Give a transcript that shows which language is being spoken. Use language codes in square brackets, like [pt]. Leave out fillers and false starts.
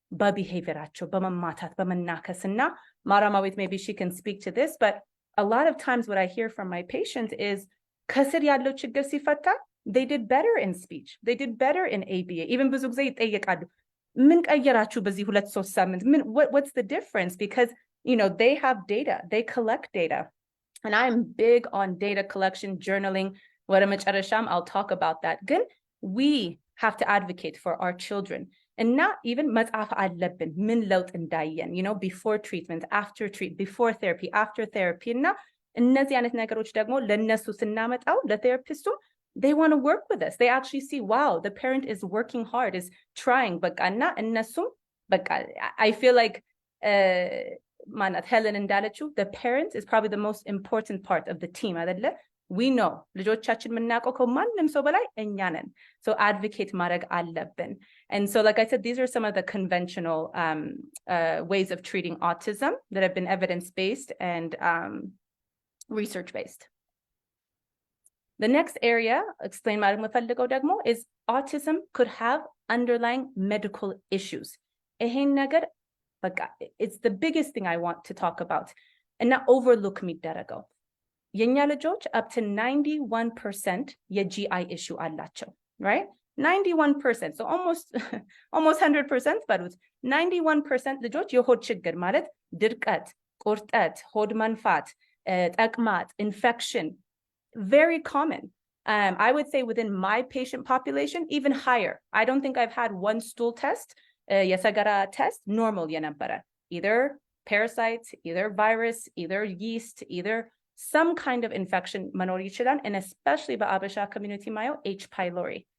[am] በቢሄቪየራቸው, በመማታት, በመናከስና ማራማዊት, [en] maybe she can speak to this, but a lot of times what I hear from my patients is [am] ከስር ያለው ችግር ሲፈታ [en] they did better in speech, they did better in ABA. even [am] ብዙ ጊዜ ይጠየቃሉ ምን ቀየራችሁ በዚህ 2-3 ሳምንት [en] what's the difference? Because you know they have data, they collect data, and I'm big on data collection, journaling. [am] ወደ መጨረሻም [en] I'll talk about that. [am] ግን [en] we have to advocate for our children. [am] እና [en] even [am] መጻፍ አለብን ምን ለውጥ እንዳየን, [en] you know, before treatment, after treatment, before therapy, after therapy. [am] እና እነዚህ አይነት ነገሮች ደግሞ ለነሱ ስናመጣው ለቴራፒስቱ [en] they want to work with us. They actually see, wow, the parent is working hard, is trying. [am] በቃ እና እነሱም በቃ [en] I feel like [am] ማናት ሄለን እንዳለችው [en] the parent is probably the most important part of the team [am] አይደለ? [en] We know [am] ልጆቻችን የምናውቀው ከማንም ሰው በላይ እኛ ነን. [en] So advocate [am] ማድረግ አለብን. [en] And so like I said, these are some of the conventional ways of treating autism that have been evidence-based and research-based. The next area, explain [am] ማድረግ የምፈልገው ደግሞ [en] is autism could have underlying medical issues. [am] ይሄን ነገር በቃ [en] it's the biggest thing I want to talk about. [am] እና overlook የሚደረገው የኛ ልጆች [en] up to 91% [am] የGI issue አላቸው, [en] right? [am] 91%, so almost 100% በሉት 91% ልጆች የሆድ ችግር ማለት ድርቀት፣ ቁርጠት፣ ሆድ መንፋት፣ ተቅማጥ, [en] infection, very common. I would say within my patient population, even higher. I don't think I've had one stool test, [am] የሰገራ [en] test, normal [am] የነበረ. [en] Either parasites, either virus, either yeast, either some kind of infection [am] መኖር ይችላል, [en] and especially [am] በአበሻ [en] community [am] ማየው [en] H. pylori.